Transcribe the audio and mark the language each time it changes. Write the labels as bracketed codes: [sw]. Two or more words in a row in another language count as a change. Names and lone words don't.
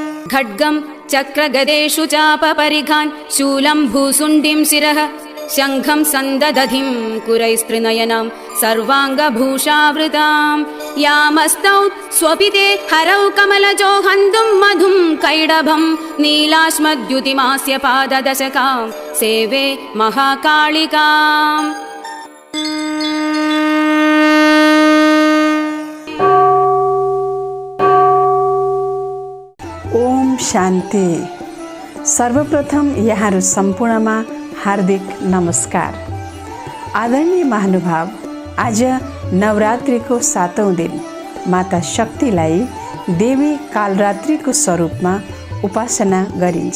[sa] खड्गं चक्रगदेषु चापपरिघान् शूलं भूसुण्डिं शिरः शङ्खं सन्ददधिं कुरैस्त्रिनयनां सर्वाङ्गभूषावृतां यामस्तौ स्वपिते हरौ कमलजो हन्तुं मधुं कैडभं नीलाश्मद्युतिमास्य पाददशकां सेवे महाकालिकाम्। [ne] ओम शान्ति। सर्वप्रथम यहाँहरू सम्पूर्णमा हार्दिक नमस्कार। आदरणीय महानुभाव, आज नवरात्रिको 7औं दिन माता शक्तिलाई देवी कालरात्रिको स्वरूपमा उपासना गरिन्छ।